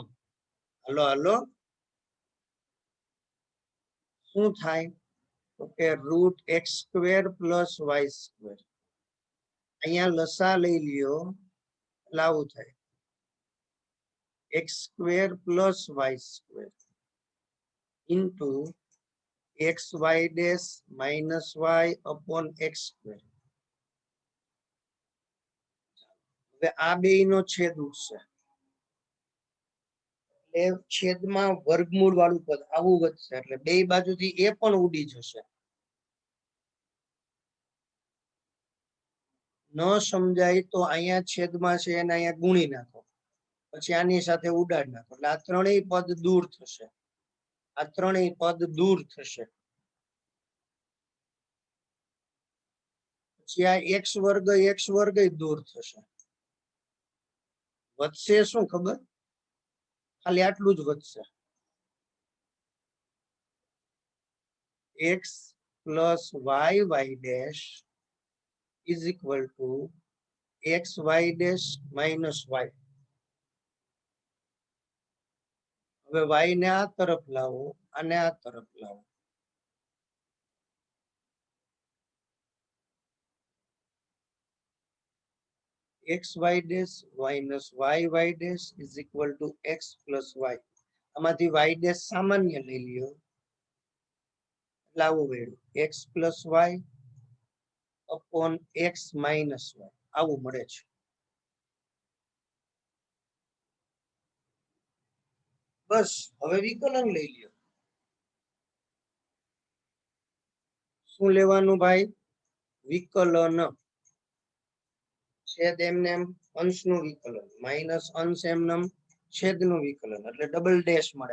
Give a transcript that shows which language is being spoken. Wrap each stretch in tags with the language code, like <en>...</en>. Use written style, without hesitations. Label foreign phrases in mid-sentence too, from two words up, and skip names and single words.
<gu>હાલો હાલો, શું થાય? તો કે √x² + y². અહીંયા લસા લઈ લ્યો એટલે આવું થાય x² + y² ઇન્ટુ xy' - y/x². હવે આ બેયનો છેદ ઉડશે એટલે છેદમાં વર્ગમૂળ વાળું પદ આવું વધશે, એટલે બે બાજુથી એ પણ ઉડી જશે. ન સમજાય તો અહીંયા છેદમાં છે એને અહીંયા ગુણી નાખો, પછી આની સાથે ઉડાડ નાખો એટલે આ ત્રણેય પદ દૂર થશે. આ ત્રણેય પદ દૂર થશે. પછી આ x² દૂર થશે. વધશે શું ખબર? ખાલી આટલું જ વધશે, x + y' = xy' - y. હવે y ને આ તરફ લાવો, અને આ તરફ લાવો, xy' - y' = x + y. આમાંથી y' સામાન્ય લઈ લ્યો એટલે આવું મળ્યું x + y/x - y, આવું મળે છે. બસ હવે વિકલન લઈ લ્યો. શું લેવાનું ભાઈ? વિકલન. છેદ એમને એમ અંશનું વિકલન, માઇનસ અંશ એમનેમ છેદનું વિકલન, એટલે</gu> <en>double dash</en> <gu>મળે.</gu>